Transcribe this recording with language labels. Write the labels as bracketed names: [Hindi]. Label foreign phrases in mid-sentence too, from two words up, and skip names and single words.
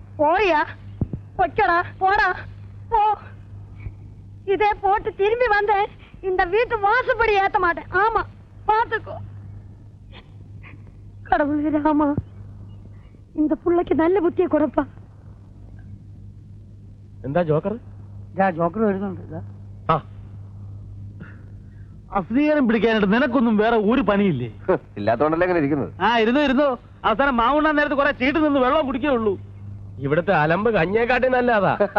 [Tamil] போயா? பொச்சடா, போடா போ. இதே போட்டு திரும்பி வந்த இந்த வீட்டு வாசப்படி ஏத்த மாட்டேன். ஆமா, பாத்துக்கோ. கடவுளே ராமா, இந்த புள்ளைக்கு நல்ல புத்தியை கொடுப்பா. [Malayalam] എന്താ ജോക്കർ? ജോക്കർ വരുന്നുണ്ട്. ആ അസ്വീകാരം പിടിക്കാനായിട്ട് നിനക്കൊന്നും വേറെ ഒരു പണിയില്ലേ? ഇല്ലാത്തോണ്ടല്ലേ ഇങ്ങനെ ഇരിക്കുന്നത്. ആ ഇരുന്നോ. അവസാനം മാവുണ്ണാൻ നേരത്ത് കുറെ ചീട്ട് നിന്ന് വെള്ളം കുടിക്കേ ഉള്ളൂ. ഇവിടുത്തെ അലമ്പ് കഞ്ഞേക്കാട്ടി നല്ലതാ.